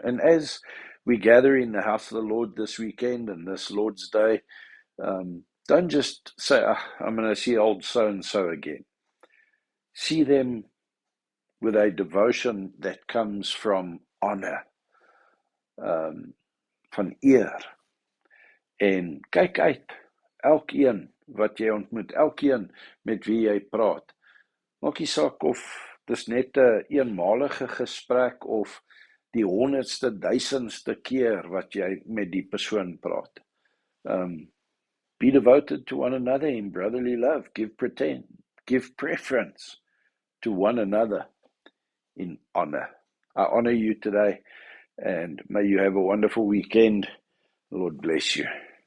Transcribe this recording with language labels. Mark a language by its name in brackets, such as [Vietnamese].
[English] And as we gather in the house of the Lord this weekend and this Lord's Day, don't just say, I'm going to see old so-and-so again. See them with a devotion that comes from honor, [Afrikaans] van eer. En kyk uit, elkeen wat jy ontmoet, elkeen met wie jy praat. Maak nie saak of dis net 'n eenmalige gesprek of die 100ste, 1000ste keer wat jy met die persoon praat. [English] Be devoted to one another in brotherly love. Give preference to one another in honor. I honor you today, and may you have a wonderful weekend. The Lord bless you.